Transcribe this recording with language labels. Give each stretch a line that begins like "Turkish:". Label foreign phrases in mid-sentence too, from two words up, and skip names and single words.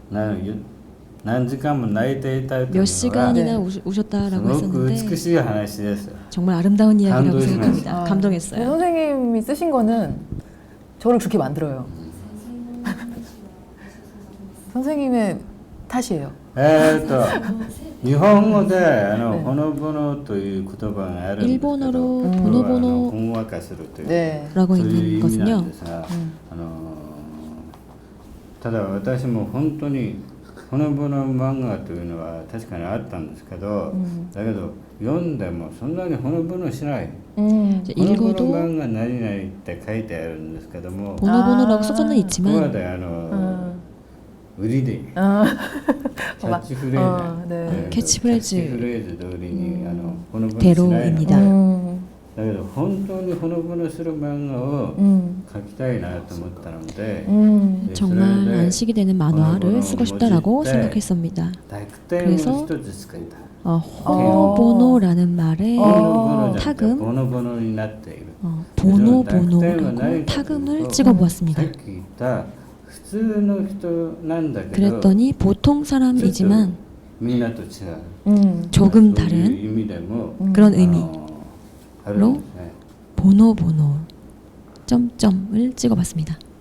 Korean: 몇 시간이나 우셨다라고 했었는데 정말 아름다운 이야기라고 생각합니다. 감동했어요. 선생님이 쓰신 거는 저를 그렇게 만들어요. 선생님의 탓이에요.
Japanese: 日本語でほのぼのという言葉があるんですけど、
Korean: 일본어로 보노보노
Japanese: ほんわかするという
Korean: 네. 라고
Japanese: そういう
Korean: 있는
Japanese: 意味なん
Korean: 것은요.
Japanese: ですが、ただ私も本当にほのぼの漫画というのは確かにあったんですけど、だけど読んでもそんなにほのぼのしない。ほのぼの
Korean: 읽어도
Japanese: 漫画何々って書いてあるんですけども、
Korean: 보노보노라고 써져는
Japanese: ここ
Korean: 있지만
Japanese: で売りでキャッチフレーズ、
Korean: 네.
Japanese: キャッチフレーズ通りにほのぼのしないの。
Korean: 대로입니다.
Japanese: だけど本当にほのぼのする漫画を描きたいなと思ったので、
Korean: 정말 안식이 되는 만화를 쓰고 싶다라고 생각했습니다. 그래서 호노보노라는 말에 타금 보노보노라고 타금을 찍어보았습니다. 그랬더니 보통 사람이지만 조금 다른 그런 의미로 보노보노 점점을 찍어봤습니다.